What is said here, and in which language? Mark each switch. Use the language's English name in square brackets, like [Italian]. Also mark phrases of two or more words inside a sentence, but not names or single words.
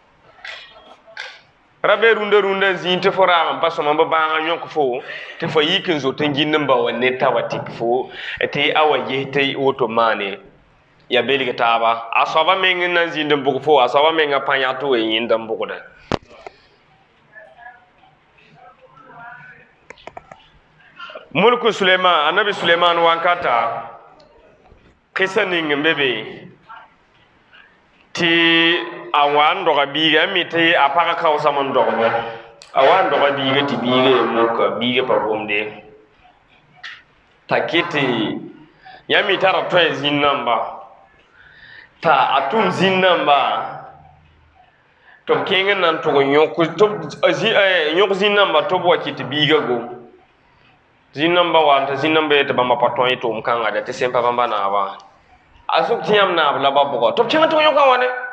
[Mossi] ra be rũndã zĩig tɩ fo raam n pa sõma bɩ bãagã yõk fo tɩ fo yik n zot n gind n ba wa ned t'a wa tɩk fo tɩ a wa ges tɩ woto maane ya belg taaba a soaba meng n na n zĩnd n bʋg fo a soaba mengã pã yã tɩ wa yẽnd n bʋgda mulku Suleiman annabi Suleiman wankata kisa ning n be be tɩ a wa n doga biiga mi tɩ a pagã kaoosam n dogbo a wa n doga biiga tɩ biiga ye muka biiga pa gomde t'a kɩtɩ yã mi tara tõe zĩn namba t'a a tʋm zĩn namba tɩ b kẽng n na n tʋg n yõk zĩn namba tɩ b wa kɩt biiga gom zĩn namba wa t'a zĩn namba ye tɩ bãmba pa tõe tʋʋm kãnga da tɩ sẽn pa bãmba naaba a sʋk tɩ yãmb naab la ba bʋga tɩ b kẽng tɩg yõka wa ne